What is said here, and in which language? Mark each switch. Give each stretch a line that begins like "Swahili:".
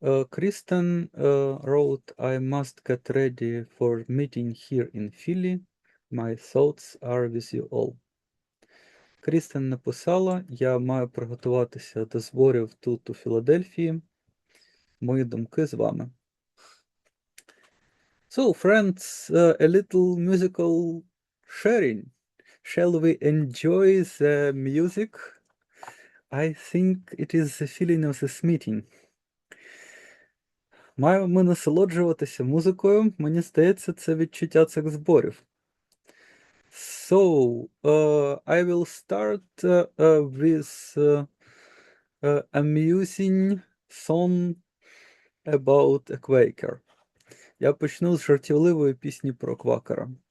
English: Kristen wrote, I must get ready for meeting here in Philly. My thoughts are with you all.
Ukrainian: Крістен написала, я маю приготуватися до зборів тут у Філадельфії. Мої думки з вами.
English: So, friends, a little musical sharing. Shall we enjoy the music? I think it is the feeling of this meeting.
Ukrainian: Маємо ми насолоджуватися музикою. Мені здається, це відчуття цих зборів.
English: So, I will start with a amusing song about a Quaker.
Ukrainian: Я почну з жартівливої пісні про квакера.